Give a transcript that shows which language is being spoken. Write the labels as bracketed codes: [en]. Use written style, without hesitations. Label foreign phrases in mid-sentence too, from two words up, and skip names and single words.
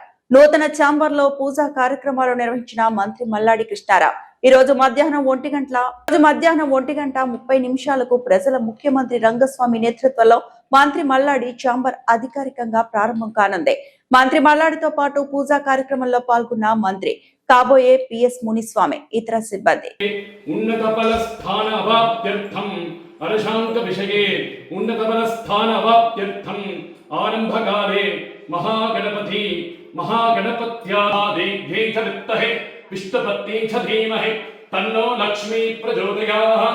[te] నూతన ఛాంబర్ లో పూజా కార్యక్రమాలు నిర్వహించిన మంత్రి మల్లాడి కృష్ణారావు ఈ రోజు మధ్యాహ్నం 1:30 ప్రజల ముఖ్యమంత్రి రంగస్వామి నేతృత్వంలో మంత్రి మల్లాడి ఛాంబర్ అధికారికంగా ప్రారంభం కానుంది. మంత్రి మల్లాడితో పాటు పూజా కార్యక్రమంలో పాల్గొన్న మంత్రి, కాబోయే పిఎస్ మునిస్వామి, ఇతర సిబ్బంది. [sa] महागणपति महागणपत्यादेव्यै विष्णुपत्नी च धीमहि तन्नो लक्ष्मी प्रचोदयात्।